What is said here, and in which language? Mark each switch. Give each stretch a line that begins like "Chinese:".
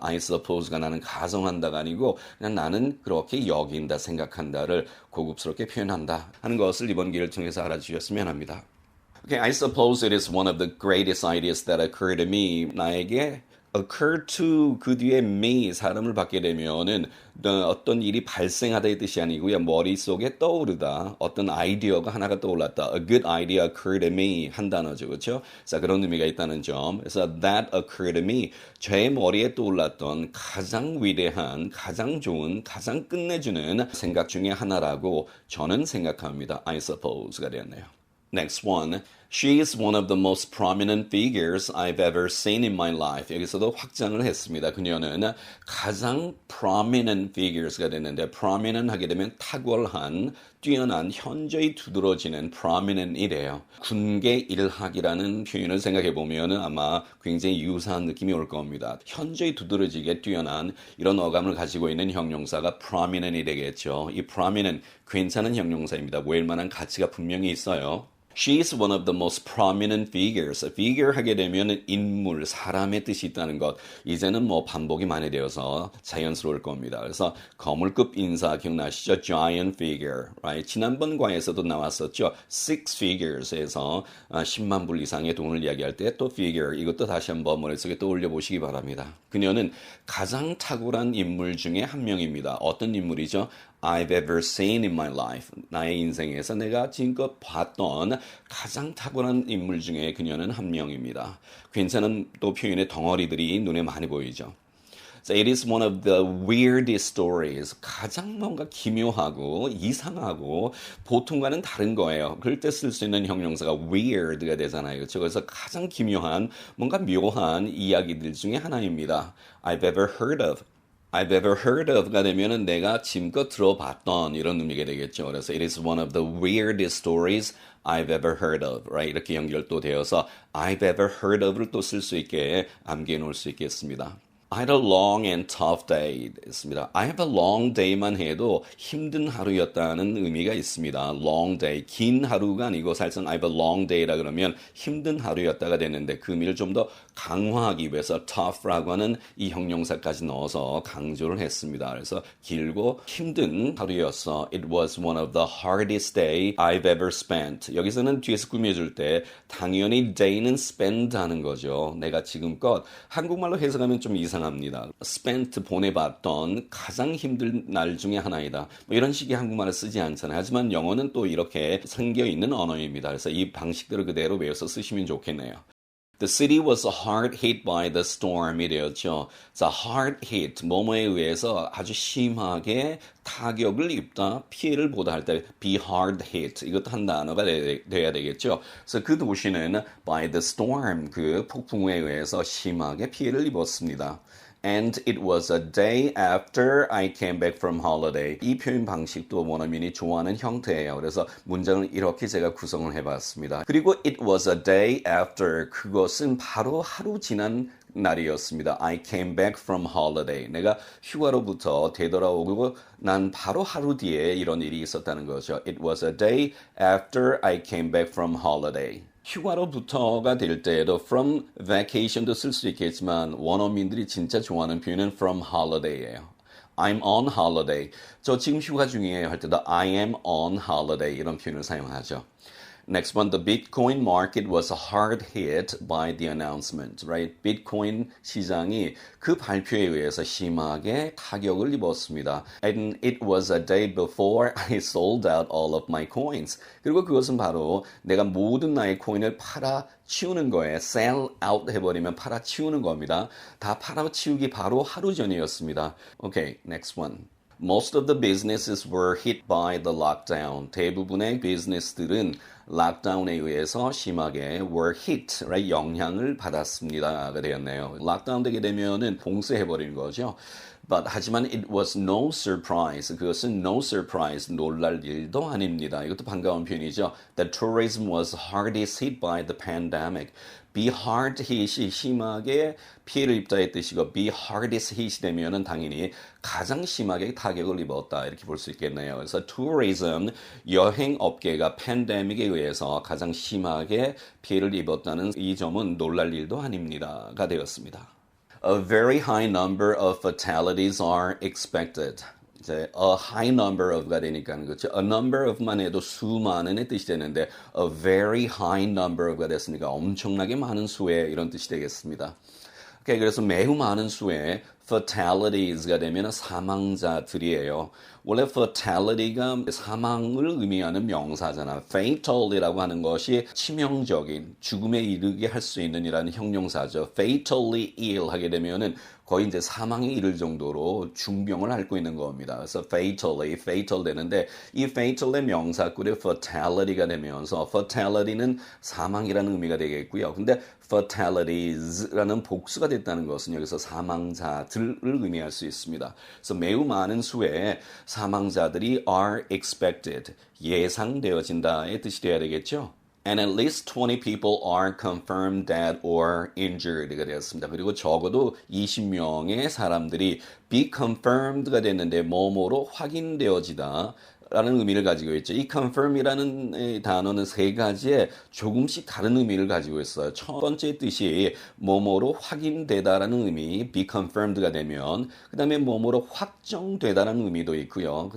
Korean: I suppose가 나는 가정한다가 아니고 그냥 나는 그렇게 여긴다, 생각한다를 고급스럽게 표현한다 하는 것을 이번 기회를 통해서 알아주셨으면 합니다.
English: Okay, I suppose it is one of the greatest ideas that occurred to me.
Korean: 나에게 occur to 그 뒤에 me 사람을 받게 되면은 어떤 일이 발생하다의 뜻이 아니고요. 머릿속에 떠오르다. 어떤 아이디어가 하나가 떠올랐다.
English: A good idea occurred to me
Korean: 한 단어죠. 그렇죠? 자, 그런 의미가 있다는 점.
English: 그래서 that occurred to me.
Korean: 제 머리에 떠올랐던 가장 위대한, 가장 좋은, 가장 끝내주는 생각 중에 하나라고 저는 생각합니다.
English: I suppose가 되었네요. Next one. She is one of the most prominent figures I've ever seen in my life.
Korean: 여기서도 확장을 했습니다. 그녀는 가장 prominent figures가 됐는데 prominent 하게 되면 탁월한, 뛰어난, 현저히 두드러지는 prominent이래요. 군계 일학이라는 표현을 생각해 보면 아마 굉장히 유사한 느낌이 올 겁니다. 현저히 두드러지게 뛰어난 이런 어감을 가지고 있는 형용사가 prominent이 되겠죠. 이 prominent 괜찮은 형용사입니다. 모일 만한 가치가 분명히 있어요.
English: She is one of the most prominent figures.
Korean: figure 하게 되면 인물, 사람의 뜻이 있다는 것. 이제는 뭐 반복이 많이 되어서 자연스러울 겁니다. 그래서 거물급 인사 기억나시죠?
English: Giant figure. Right?
Korean: 지난번 과에서도 나왔었죠. Six figures에서 10만 불 이상의 돈을 이야기할 때 또 figure. 이것도 다시 한번 머릿속에 떠올려 보시기 바랍니다. 그녀는 가장 탁월한 인물 중에 한 명입니다. 어떤 인물이죠?
English: I've ever seen in my life.
Korean: 나의 인생에서 내가 지금껏 봤던 가장 탁월한 인물 중에 그녀는 한 명입니다. 괜찮은 또 표현의 덩어리들이 눈에 많이 보이죠.
English: So it is one of the weirdest stories.
Korean: 가장 뭔가 기묘하고 이상하고 보통과는 다른 거예요. 그럴 때 쓸 수 있는 형용사가 weird가 되잖아요. 그렇죠? 그래서 가장 기묘한 뭔가 묘한 이야기들 중에 하나입니다.
English: I've ever heard of. I've ever heard of
Korean: 가 되면은 내가 지금껏 들어봤던 이런 의미가 되겠죠. 그래서
English: it is one of the weirdest stories I've ever heard of. Right?
Korean: 이렇게 연결도 되어서
English: I've ever heard of
Korean: 를 또 쓸 수 있게 암기해 놓을 수 있겠습니다.
English: I had a long and tough day.
Korean: 있습니다.
English: I have a long day
Korean: 만 해도 힘든 하루였다는 의미가 있습니다.
English: long day.
Korean: 긴 하루가 아니고 사실상
English: I have a long day
Korean: 라 그러면 힘든 하루였다가 되는데 그 의미를 좀 더 강화하기 위해서 tough라고 하는 이 형용사까지 넣어서 강조를 했습니다. 그래서 길고 힘든 하루였어.
English: It was one of the hardest day I've ever spent.
Korean: 여기서는 뒤에서 꾸며줄 때 당연히 day는 spend 하는 거죠. 내가 지금껏 한국말로 해석하면 좀 이상합니다. spent 보내봤던 가장 힘든 날 중에 하나이다. 뭐 이런 식의 한국말을 쓰지 않잖아요. 하지만 영어는 또 이렇게 생겨있는 언어입니다. 그래서 이 방식대로 그대로 외워서 쓰시면 좋겠네요.
English: The city was hard hit by the storm이 되었죠.
Korean: 자, hard hit, 뭐뭐에 의해서 아주 심하게 타격을 입다, 피해를 보다 할 때
English: be hard hit,
Korean: 이것도 한 단어가 돼야 되겠죠. 그래서 그 도시는 by the storm, 그 폭풍에 의해서 심하게 피해를 입었습니다.
English: And it was a day after I came back from holiday.
Korean: 이 표현 방식도 원어민이 좋아하는 형태예요. 그래서 문장을 이렇게 제가 구성을 해봤습니다.
English: 그리고 it was a day after.
Korean: 그것은 바로 하루 지난 날이었습니다.
English: I came back from holiday.
Korean: 내가 휴가로부터 되돌아오고 난 바로 하루 뒤에 이런 일이 있었다는 거죠.
English: It was a day after I came back from holiday.
Korean: 휴가로부터가 될 때에도 from vacation도 쓸 수 있겠지만 원어민들이 진짜 좋아하는 표현은 from holiday예요.
English: I'm on holiday.
Korean: 저 지금 휴가 중이에요 할 때도
English: I am on holiday
Korean: 이런 표현을 사용하죠.
English: Next one, the Bitcoin market was hard hit by the announcement, right?
Korean: 비트코인 시장이 그 발표에 의해서 심하게 타격을 입었습니다.
English: And it was a day before I sold out all of my coins.
Korean: 그리고 그것은 바로 내가 모든 나의 코인을 팔아 치우는 거예요. sell out 해버리면 팔아 치우는 겁니다. 다 팔아 치우기 바로 하루 전이었습니다.
English: Okay, next one. Most of the businesses were hit by the lockdown.
Korean: 대부분의 비즈니스들은 락다운에 의해서 심하게
English: were hit, right?
Korean: 영향을 받았습니다가 되었네요. 락다운 되게 되면은 봉쇄해버리는 거죠.
English: But
Korean: 하지만
English: it was no surprise.
Korean: 그것은 no surprise, 놀랄 일도 아닙니다. 이것도 반가운 표현이죠.
English: The tourism was hardest hit by the pandemic.
Korean: be hard hit이 심하게 피해를 입다의 뜻이고 be hardest hit이 되면은 당연히 가장 심하게 타격을 입었다 이렇게 볼 수 있겠네요. 그래서 tourism 여행 업계가 팬데믹에 의해서 가장 심하게 피해를 입었다는 이 점은 놀랄 일도 아닙니다가 되었습니다.
English: A very high number of fatalities are expected.
Korean: 이제 a high number of가 되니까 그렇죠. A number of만 해도 수많은의 뜻이 되는데 a very high number of가 됐으니까 엄청나게 많은 수의 이런 뜻이 되겠습니다. 오케이, 그래서 매우 많은 수의 fatalites가 되면 사망자들이에요. 원래 fatality가 사망을 의미하는 명사잖아. fatal이라고 하는 것이 치명적인 죽음에 이르게 할 수 있는 이라는 형용사죠. fatally ill 하게 되면은 거의 이제 사망에 이를 정도로 중병을 앓고 있는 겁니다. 그래서 fatal 되는데 이 fatal의 명사구리 fatality가 되면서 fatality는 사망이라는 의미가 되겠고요. 근데 fatalities라는 복수가 됐다는 것은 여기서 사망자들을 의미할 수 있습니다. 그래서 매우 많은 수의 사망자들이
English: are expected,
Korean: 예상되어진다의 뜻이 되어야 되겠죠.
English: And at least 20 people are confirmed dead or injured가 되었습니다.
Korean: 그리고 적어도 20명의 사람들이 be confirmed가 됐는데 뭐뭐로 확인되어지다 라는 의미를 가지고 있죠. 이 confirm이라는 단어는 세 가지의 조금씩 다른 의미를 가지고 있어요. 첫 번째 뜻이 뭐뭐로 확인되다라는 의미, be confirmed가 되면 그 다음에 뭐뭐로 확정되다라는 의미도 있고요.